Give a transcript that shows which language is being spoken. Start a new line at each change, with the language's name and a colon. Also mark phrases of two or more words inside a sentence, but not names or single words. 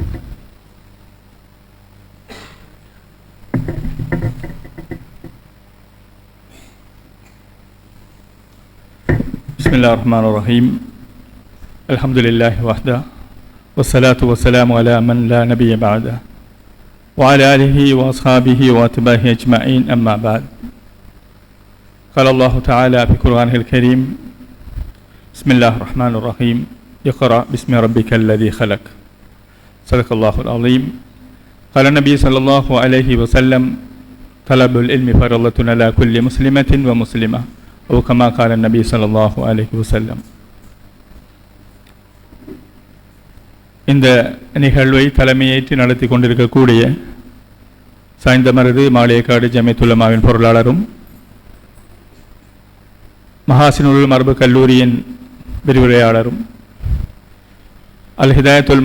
Arabic: بسم الله الرحمن الرحيم. الحمد لله وحده والصلاة والسلام على من لا نبي بعده وعلى آله وأصحابه وأتباعه أجمعين. أما بعد. قال الله تعالى في القرآن الكريم: بسم الله الرحمن الرحيم. اقرأ باسم ربك الذي خلق. صدق الله العظيم. قال النبي صلى الله عليه وسلم: طلب العلم فرضة على كل مسلمة ومسلمة، أو كما قال النبي صلى الله عليه وسلم.
Tamil: இந்த நிகழ்வை தலைமையேற்று நடத்தி கொண்டிருக்கக்கூடிய சாய்ந்தமருது மாளிகைக்காடு ஜமியத்துல் உலமாவின் பொருளாளரும் மஹாசினுல் மரபு கல்லூரியின் விரிவுரையாளரும் அல் ஹிதாயத்துல்